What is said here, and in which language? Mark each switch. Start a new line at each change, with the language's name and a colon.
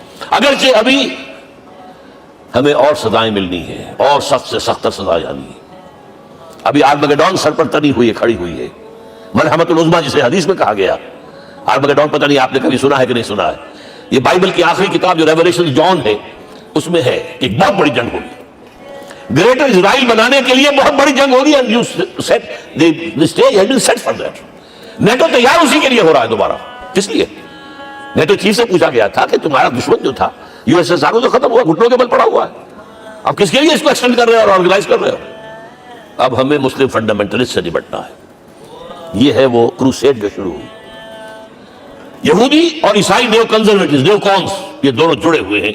Urdu: اگرچہ ابھی ہمیں اور سزائیں ملنی ہیں, اور سخت سے سخت سزا جانی ہے. ابھی آرمگیڈون سر پر تنی ہوئی ہے, کھڑی ہوئی ہے, ملحمۃ العظمیٰ جسے حدیث میں کہا گیا. آرمگیڈون پتہ نہیں آپ نے کبھی سنا ہے کہ نہیں سنا ہے. یہ بائبل کی آخری کتاب جو ریولیشن جان ہے, اس میں ہے کہ ایک بہت بڑی جنگ ہوگی. گریٹر اسرائیل بنانے کے لیے بہت بڑی جنگ ہوگی,
English: and you said the stage has been set for that.
Urdu: NATO تیار اسی کے لیے ہو رہا ہے دوبارہ. کس لیے؟ نیٹو چیف سے پوچھا گیا تھا کہ تمہارا دشمن جو تھا یو ایس ایس آر تو ختم ہوا, گھٹنوں کے بل پڑا ہوا ہے, اب کس کے لیے اس کو ایکسٹینڈ کر رہے ہو اور آرگنائز کر رہے ہو؟ اب ہمیں مسلم فنڈامنٹلسٹ سے نمٹنا ہے. یہ ہے وہ کروسیڈ جو شروع ہوئی. یہودی اور عیسائی نیو کنزرویٹوز, نیو کونس, یہ دونوں جڑے ہوئے ہیں.